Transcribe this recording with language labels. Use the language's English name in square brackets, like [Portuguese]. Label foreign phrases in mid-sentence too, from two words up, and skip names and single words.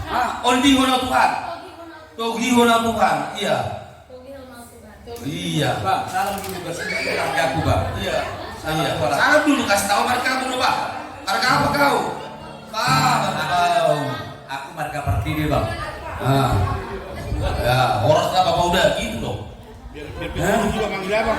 [Batak Toba] Ondiho na Tuhan. Togiho na Tuhan. [Indonesian] Iya. Iya. Bang, salam dulu ke keluarga aku, Bang. Iya. Salam dulu, kasih tahu marga dulu, Pak. Marga apa kau? Marga kau. Aku marga Pertiwi, Bang. Ya, orang kenapa udah gitu dong? Biar juga manggil abang.